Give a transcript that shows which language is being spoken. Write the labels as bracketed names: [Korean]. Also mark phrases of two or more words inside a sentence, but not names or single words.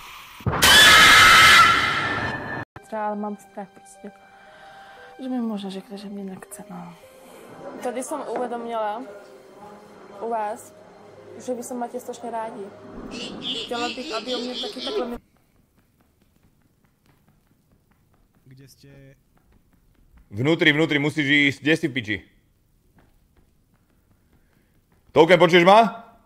[Czech] Ale mám strach prostě, že mi možná řekne, že mě nechce, no. Tady jsem uvědomila u vás, že vy se máte strašně rádi. Chtěla bych, aby o mě taky takhle... [Slovak] Kde ste... Vnútri, musíš ísť, kde si v piči? Touken, počuješ ma?